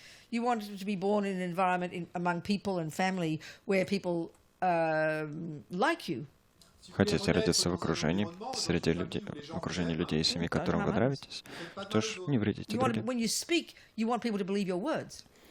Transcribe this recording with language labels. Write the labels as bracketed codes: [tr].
[en] You want to be born in an environment among people and family where people like you. [ru] Хотите родиться в окружении, среди людей, в окружении людей и семьи, которым вы нравитесь, что ж, не вредите другим. [en] When you speak, you want people to believe your words.